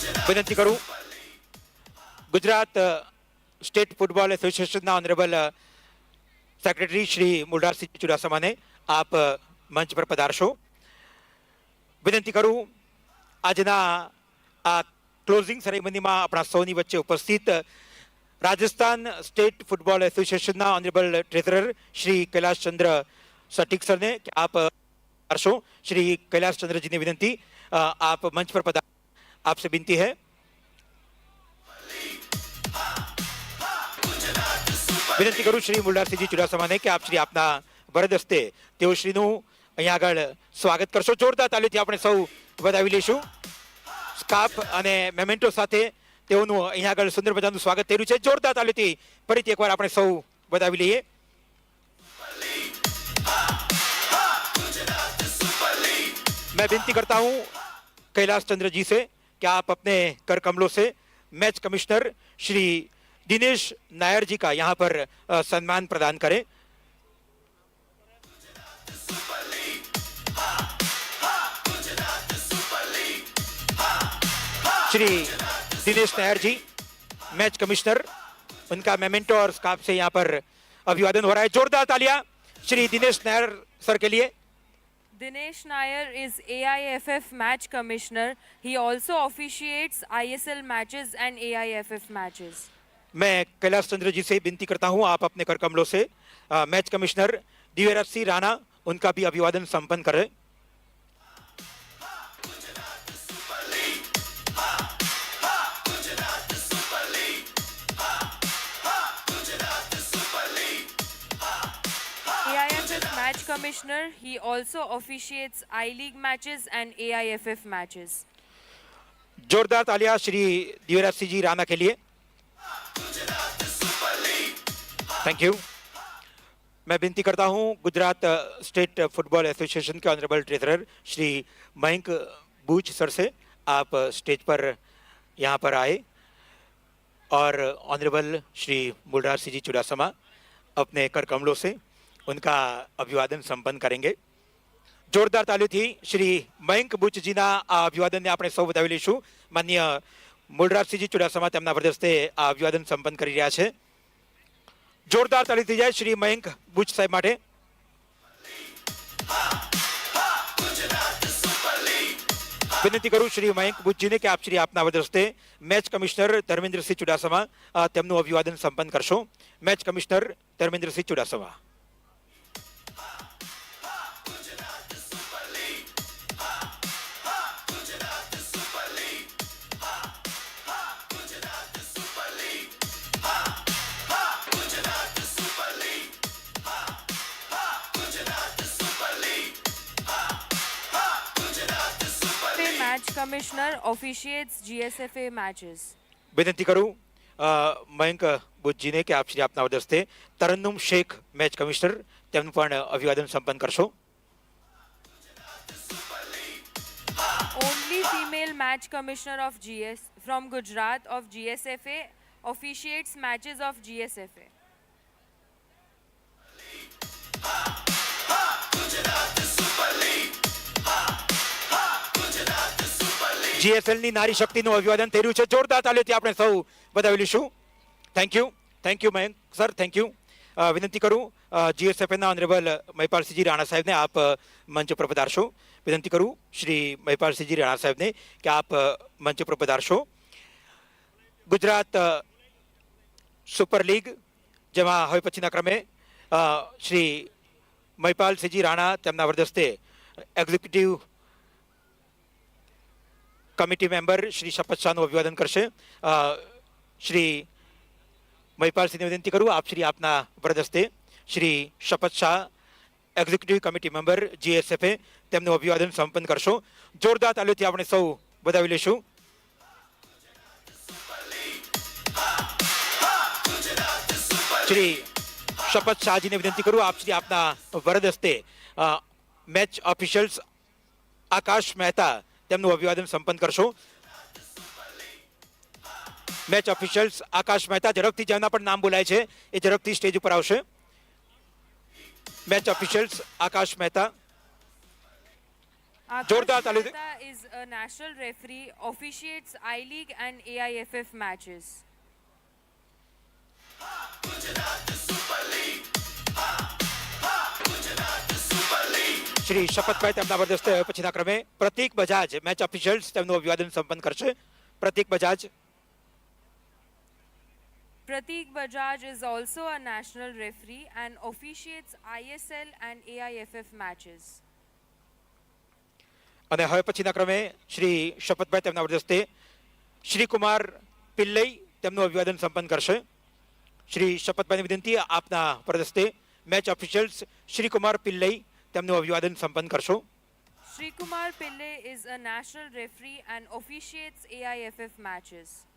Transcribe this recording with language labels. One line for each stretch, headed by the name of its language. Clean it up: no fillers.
Gujarati: વિનંતી કરું Gujarat state football એસોસિએશનના ઓનરેબલ સેક્રેટરી શ્રી મુલરાજસિંહ ચુડાસમાને આપ મંચ પર પધારશો. વિનંતી કરું આજના આ ક્લોઝિંગ સેરેમનીમાં આપણા સૌની વચ્ચે ઉપસ્થિત રાજસ્થાન સ્ટેટ ફૂટબોલ એસોસિએશનના ઓનરેબલ ટ્રેઝરર શ્રી કૈલાશચંદ્ર સટીક સરને કે આપ પધારશો. શ્રી કૈલાશચંદ્રજીની વિનંતી,
Hindi: आप मंच पर पधार. आपसे विनती है.
Gujarati: વિનંતી કરું શ્રી મુલરાજસિંહજી ચુડાસમાને કે આપ શ્રી આપના વરદ હસ્તે તેઓ શ્રીનું અહીંયા આગળ સ્વાગત કરશો. જોરદાર તાલીથી આપણે સૌ વધાવી લઈશું. સ્કાર્ફ અને મેમેન્ટો સાથે તેઓનું અહીંયા આગળ સુંદર મજાનું સ્વાગત થયું છે. જોરદાર તાલીથી ફરીથી એકવાર આપણે સૌ વધાવી લઈએ.
Hindi: मैं विनती करता हूं कैलाश चंद्र जी से कि आप अपने कर कमलों से मैच कमिश्नर श्री दिनेश नायर जी का यहां पर सम्मान प्रदान करें. श्री दिनेश नायर जी मैच कमिश्नर, उनका मेमेंटो और स्कार्फ से यहां पर अभिवादन हो रहा है. जोरदार तालियां श्री दिनेश नायर सर के लिए.
English: Dinesh Nair is AIFF match commissioner. He also officiates ISL matches and AIFF matches.
Hindi: मैं कैलाश चंद्र जी से विनती करता हूं आप अपने कर कमलों से मैच कमिश्नर दिव्यराज सिंह राणा उनका भी अभिवादन संपन्न करें.
English: AIFF match commissioner. He also officiates I-League matches and AIFF matches.
Hindi: जोरदार तालियां श्री दिव्यराज सिंह जी राणा के लिए. Thank you. मैं विनती करता हूं गुजरात स्टेट फुटबॉल एसोसिएशन के ऑनरेबल ट्रेजरर श्री मयंक बूच सर से आप स्टेज पर यहां पर आए और ऑनरेबल श्री मुलराज सिंह जी चुडासमा अपने कर कमलों से उनका अभिवादन संपन्न करेंगे.
Gujarati: जोरदार तालीથી શ્રી મયંક બુચજીના આ અભિવાદનને આપણે સૌ વધાવી લઈશું. માનનીય મુલરાજસિંહજી ચુડાસમા તેમના વરદસ્તે આ અભિવાદન સંપન્ન કરી રહ્યા છે. જોરદાર તાલીથી જાય શ્રી મયંક બુચ સાહેબ માટે. વિનંતી કરું શ્રી મયંક બુચજીને કે આપ શ્રી આપના વરદસ્તે મેચ કમિશનર ધર્મેન્દ્રસિંહ ચુડાસમા તેમનું અભિવાદન સંપન્ન કરશો. Match commissioner Dharmendrasinh Chudasama.
English: Match commissioner officiates GSFA matches.
Gujarati: વિનંતી કરું મયંક બુચજીને કે આપ શ્રી આપના વરદસ્તે તરન્નુમ શેખ મેચ કમિશનર તેમનું પણ અભિવાદન સંપન્ન કરશો.
English: Only female match commissioner of GS from Gujarat of GSFA officiates matches of GSFA.
Gujarati: GSL ની નારી શક્તિનું અભિવાદન થઈ રહ્યું છે. જોરદાર તાલીથી આપણે સૌ વધાવી લઈશું. Thank you Mayank sir, thank you. વિનંતી કરું GSFના ઓનરેબલ મહિપાલસિંહજી રાણા સાહેબને આપ મંચ પર પધારશો. વિનંતી કરું શ્રી મહિપાલસિંહજી રાણા સાહેબને કે આપ મંચ પર પધારશો. ગુજરાત સુપર લીગ જેમાં હવે પછીના ક્રમે શ્રી મહિપાલસિંહજી રાણા તેમના વરદસ્તે એક્ઝિક્યુટિવ कमिटी मेंबर श्री शपथ शाह अभिवादन करशे. श्री महिपाल सिंह विनंती करूँ आप श्री आपना वरदस्ते श्री शपथ Shah executive committee member GSFA તેમનું અભિવાદન સંપન્ન કરશો. જોરદાર તાલીથી આપણે સૌ વધાવી લઈશું. શ્રી શપથ શાહજીને વિનંતી કરું આપ શ્રી આપના વરદ હસ્તે મેચ ઓફિશિયલ્સ આકાશ મહેતા તેમનું અભિવાદન સંપન્ન કરશો. મેચ ઓફિશિયલ્સ આકાશ મહેતા ઝડપથી જેમના પણ નામ બોલાય છે એ ઝડપથી સ્ટેજ ઉપર આવશે. મેચ ઓફિશિયલ્સ આકાશ મહેતા. જોરદાર તાલી.
English: Mehta is a national referee, officiates I-League and AIFF matches.
Gujarati: Shri શપથભાઈ તેમના વરદસ્તે પછીના ક્રમે પ્રતીક બજાજ મેચ ઓફિશિયલ્સ તેમનું અભિવાદન સંપન્ન કરશે. પ્રતીક Bajaj.
English: Pratik Bajaj is also a national referee and officiates ISL and AIFF matches.
Gujarati: અને હવે પછીના ક્રમે શ્રી શપથભાઈ તેમના વરદસ્તે શ્રી કુમાર પિલ્લઈ તેમનું અભિવાદન સંપન્ન કરશે. શ્રી શપથભાઈની વિનંતી આપના વરદસ્તે મેચ ઓફિશિયલ્સ શ્રી કુમાર પિલ્લઈ તેમનું અભિવાદન સંપન્ન કરશો.
English: Shri Kumar Pillai is a national referee and officiates AIFF matches.